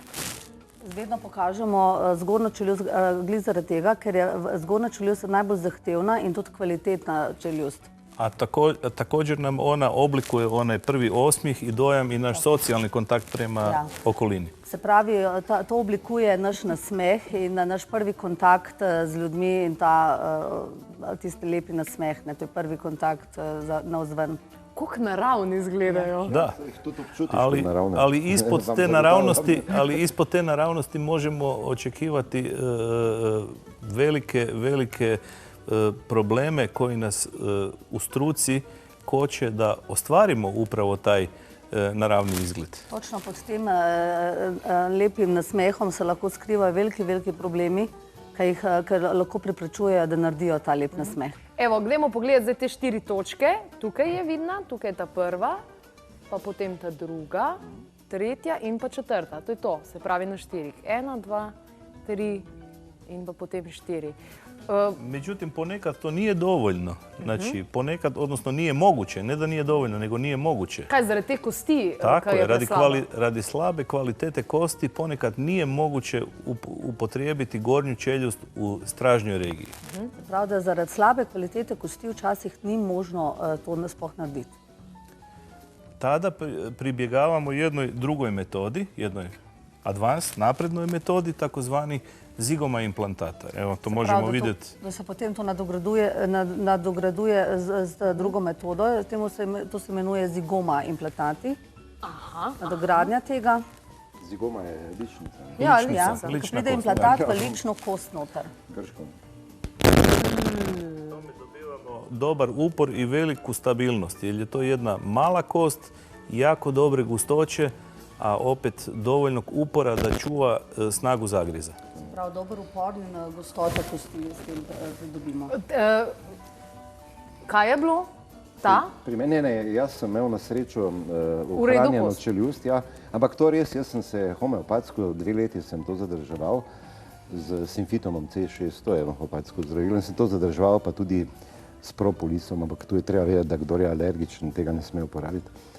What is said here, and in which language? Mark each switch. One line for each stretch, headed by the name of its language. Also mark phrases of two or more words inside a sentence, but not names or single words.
Slovenian: Vedno pokažemo zgornjo čeljust glih zaradi tega, ker je zgornja čeljust najbolj zahtevna in tudi kvalitetna čeljust.
Croatian: A također nam ona oblikuje onaj prvi osmih i dojam i naš socijalni kontakt prema okolini.
Slovenian: Se pravi, to oblikuje naš nasmeh in naš prvi kontakt z ljudmi in tisti lepi nasmeh, to je prvi kontakt navzven. Kako naravni izgledajo.
Croatian: Da, ali ispod te naravnosti možemo očekivati velike probleme koji nas u struci koče da ostvarimo upravo taj naravni izgled.
Slovenian: Točno pod tem lepim nasmehom se lahko skrivajo veliki problemi, ker lahko preprečujejo, da naredijo ta lep nasmeh. Evo, gremo pogledati zdaj te 4 točke. Tukaj je vidna, tukaj je ta prva, pa potem ta druga, tretja in pa četrta. To je to, se pravi na 4. 1, 2, 3 in pa potem 4.
Croatian: Međutim, ponekad to nije dovoljno. Znači, ponekad, odnosno nije moguće. Ne da nije dovoljno, nego nije moguće.
Slovenian: Kaj, zaradi te kosti?
Croatian: Tako je, radi slabe kvalitete kosti ponekad nije moguće upotrijebiti gornju čeljust u stražnjoj regiji.
Slovenian: Prav, da zaradi slabe kvalitete kosti včasih ni možno to sploh narediti.
Croatian: Tada pribjegavamo jednoj drugoj metodi, jednoj advanced, naprednoj metodi, takozvani zigoma implantata. Evo, to možemo vidjeti.
Slovenian: Da se potem to nadograduje z drugo metodo. To se imenuje zigoma implantati. Nadogradnja tega. Zigoma je ličnica. Ja, ko pride implantat v lično kost noter. Grško.
Croatian: Tome dobivamo dobar upor i veliku stabilnost, jer je to jedna mala kost, jako dobre gustoće, a opet dovoljnog upora da čuva snagu zagriza.
Slovenian: Prav, dober upor in gostota kosti s tem pridobimo. Kaj je bilo? Ta? Pri meni ne, jaz sem imel na srečo ohranjeno čeljust, ampak to res, jaz sem se homeopatsko, 2 leti sem to zadrževal z Sinfitomom C6, to je homeopatsko zdravilo in sem to zadrževal pa tudi s propolisom, ampak tu je treba vedeti, da kdor je alergičen, tega ne sme uporabiti.